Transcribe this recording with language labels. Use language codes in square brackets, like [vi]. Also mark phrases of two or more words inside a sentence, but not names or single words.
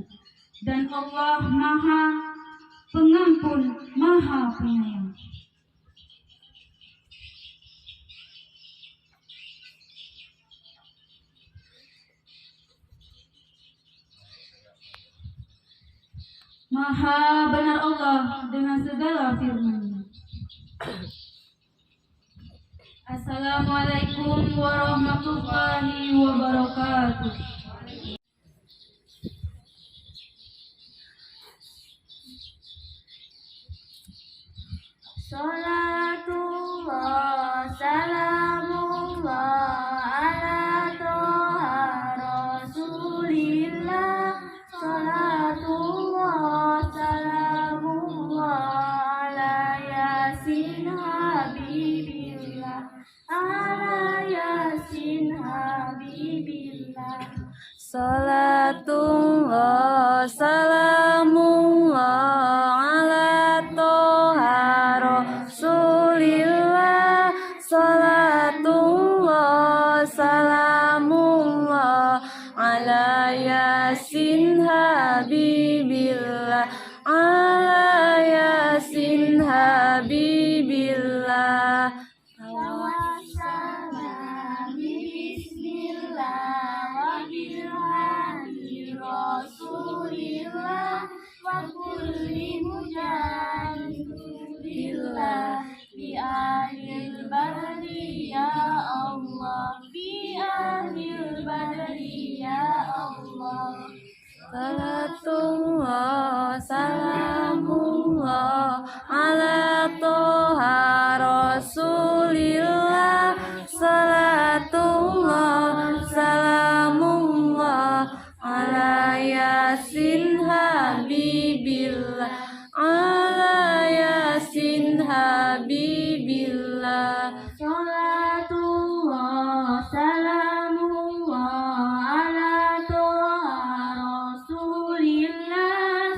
[id] Dan Allah Maha Pengampun, Maha Penyayang. Maha benar Allah dengan segala firman-Nya. [ar] السلام عليكم ورحمة الله وبركاته. صلاة الله سلام الله على طه رسول الله. صلاة الله سلام الله على يس حبيب الله. على يس حبيب الله. صلاة الله سلام الله على طه رسول الله. صلاة الله سلام الله على يس حبيب الله. على يس حبيب الله. والسلام بسم الله وبالهادي رسول الله وكل مجاهد لله بأهل البدر يا الله بأهل البدر يا الله. صلاة الله سلام الله على طه رسول الله. صلاة الله سلام الله على يس حبيب الله. على يس حبيب الله. صلاة الله سلام الله على طه رسول الله.